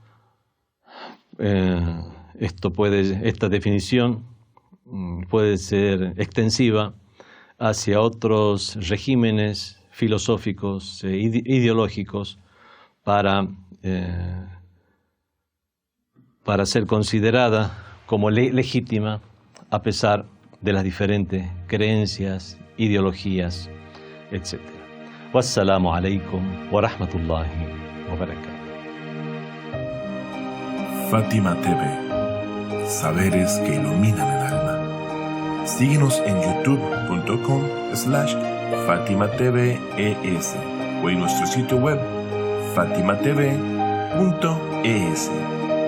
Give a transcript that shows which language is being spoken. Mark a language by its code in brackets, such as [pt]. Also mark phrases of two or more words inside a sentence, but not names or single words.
[es] esta definición puede ser extensiva hacia otros regímenes filosóficos e ideológicos para ser considerada como legítima a pesar de las diferentes creencias, ideologías, etc. [ar] والسلام عليكم ورحمة الله وبركاته. [es] Fátima TV, saberes que iluminan el alma. Síguenos en youtube.com/FátimaTVES o en nuestro sitio web fatimatv.es.